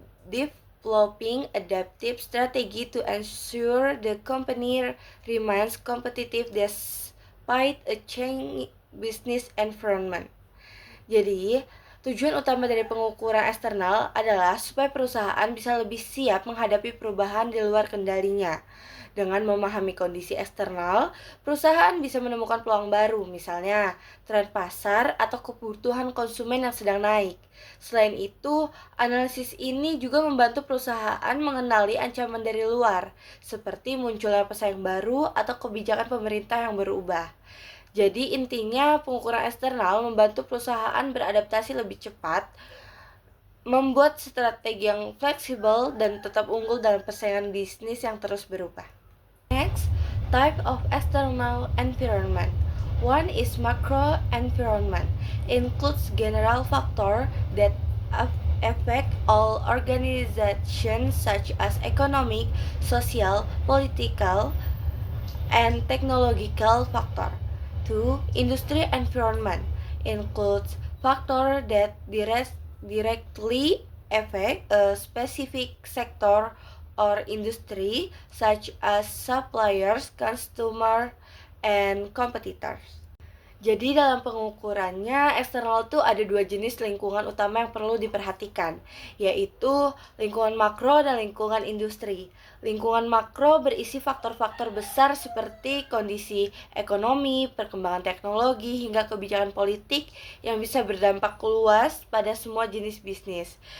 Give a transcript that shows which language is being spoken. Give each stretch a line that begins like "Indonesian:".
English: Developing adaptive strategy to ensure the company remains competitive despite a changing business environment.
Indonesian: Jadi, tujuan utama dari pengukuran eksternal adalah supaya perusahaan bisa lebih siap menghadapi perubahan di luar kendalinya. Dengan memahami kondisi eksternal, perusahaan bisa menemukan peluang baru, misalnya tren pasar atau kebutuhan konsumen yang sedang naik. Selain itu, analisis ini juga membantu perusahaan mengenali ancaman dari luar, seperti munculnya pesaing baru atau kebijakan pemerintah yang berubah. Jadi intinya pengukuran eksternal membantu perusahaan beradaptasi lebih cepat, membuat strategi yang fleksibel dan tetap unggul dalam persaingan bisnis yang terus berubah.
English: Next, type of external environment. One is macro environment. Includes general factors that affect all organizations such as economic, social, political, and technological factors. 2. Industry environment includes factors that directly affect a specific sector or industry, such as suppliers, customers, and competitors.
Indonesian: Jadi dalam pengukurannya, eksternal tuh ada dua jenis lingkungan utama yang perlu diperhatikan, yaitu lingkungan makro dan lingkungan industri. Lingkungan makro berisi faktor-faktor besar seperti kondisi ekonomi, perkembangan teknologi, hingga kebijakan politik yang bisa berdampak luas pada semua jenis bisnis.